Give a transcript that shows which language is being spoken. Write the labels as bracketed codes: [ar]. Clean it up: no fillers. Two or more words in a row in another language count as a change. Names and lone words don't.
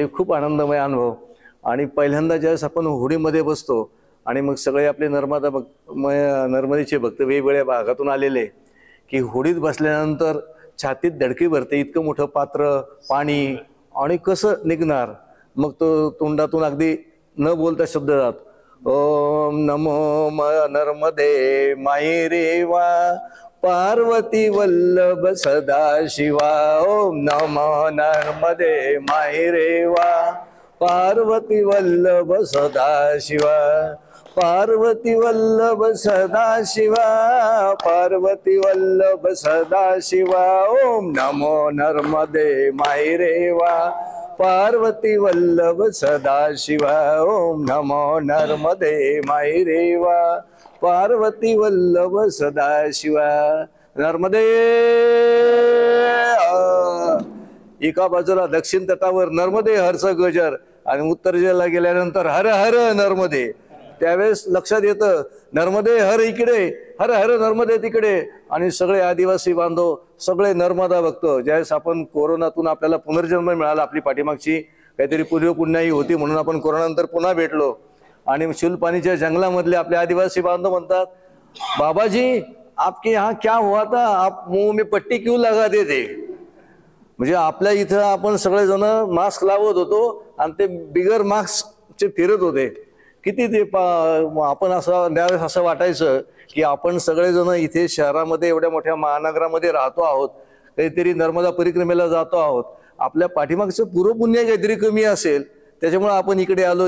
[mr] खूप आनंदमय अनुभव। आणि पहिल्यांदा ज्यावेळेस आपण होडीमध्ये बसतो आणि मग सगळे आपले नर्मदेचे भक्त वेगवेगळ्या भागातून आलेले की होडीत बसल्यानंतर छातीत धडकी भरते, इतकं मोठं पात्र पाणी आणि कसं निघणार, मग तो तोंडातून अगदी न बोलता शब्द जात, [sa] ओम नमो नर्मदे माई रेवा पार्वती वल्लभ सदाशिवा, ओम नमो नर्मदे माई रेवा पार्वती वल्लभ सदाशिवा, पार्वती वल्लभ सदाशिवा, पार्वती वल्लभ सदाशिवा, ओम नमो नर्मदे माई रेवा पार्वती वल्लभ सदाशिवा, ओम नमो नर्मदे माई रेवा पार्वती वल्लभ सदाशिवा। [mr] नर्मदे एका बाजूला दक्षिण तटावर नर्मदे हरचा गजर आणि उत्तर जिल्ह्याला गेल्यानंतर हर हर नर्मदे। त्यावेळेस लक्षात येतं नर्मदे हर इकडे, हर हर नर्मदे तिकडे। आणि सगळे आदिवासी बांधव, सगळे नर्मदा भक्त, ज्यावेळेस आपण कोरोनातून आपल्याला पुनर्जन्म मिळाला, आपली पाठीमागची काहीतरी पूर्वपुण्याई होती म्हणून आपण कोरोनानंतर पुन्हा भेटलो आणि शिलपाणीच्या जंगलामधले आपले आदिवासी बांधव म्हणतात, [hi] बाबाजी आपके यहाँ क्या हुआ था, आप मुंह में पट्टी क्यों लगाते थे। [mr] म्हणजे आपल्या इथं आपण सगळेजण मास्क लावत होतो आणि ते बिगर मास्कचे फिरत होते। किती ते आपण असं त्यावेळेस असं वाटायचं की आपण सगळेजण इथे शहरामध्ये एवढ्या मोठ्या महानगरामध्ये राहतो आहोत, काहीतरी नर्मदा परिक्रमेला जातो आहोत, आपल्या पाठीमागचं पूर्वपुण्य काहीतरी कमी असेल, त्याच्यामुळे आपण इकडे आलो।